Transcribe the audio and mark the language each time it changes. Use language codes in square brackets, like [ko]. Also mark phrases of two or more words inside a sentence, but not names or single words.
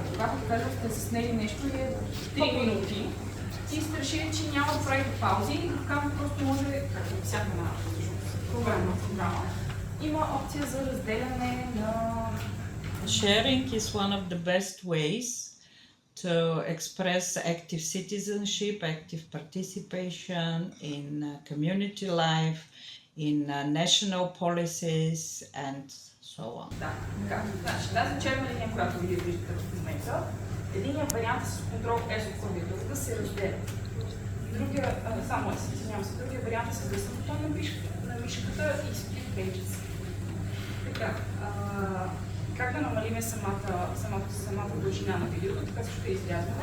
[bg] Когато кажа, сте заснели нещо и е 3 минути и сте решили, че няма да правите паузи и кадри просто може, както всяка една програма, има опция за разделяне на... [en] Sharing is one of the best ways to express active citizenship, active participation in community life, in national policies and so on. [bg] Да, така. Значи, тази черна линия, която вие виждате в момента, единият вариант с контрол S от клавиатурата се разделя. Другия, само S, извинявам се, другия вариант е с десен бутон на мишката и [en] split pages. [bg] Така, как да намалиме самата дължина на видеото, така ще изрязваме.